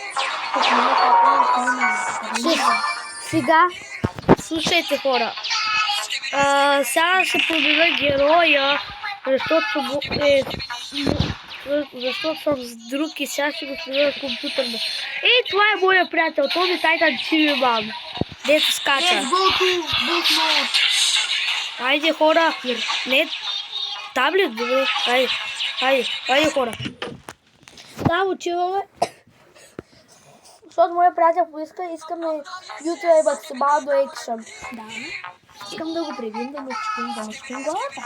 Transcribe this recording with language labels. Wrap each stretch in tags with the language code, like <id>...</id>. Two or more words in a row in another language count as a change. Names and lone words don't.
<bg>Сега, слушайте хора, сега ще променя героя, защото съм с друг и сега ще го сменя компютър. Ей, това е моя приятел, Тони Тайтан Чивиман. Дето скача.</bg> <en>Let's go to boot mode.</en> <bg>Хайде хора, не таблет, добре, хайде хора. Да, отиваме. Защото моя приятел поиска, искаме YouTube максимално екшън. Да. Искам да го пребием, да му щупим главата.</bg>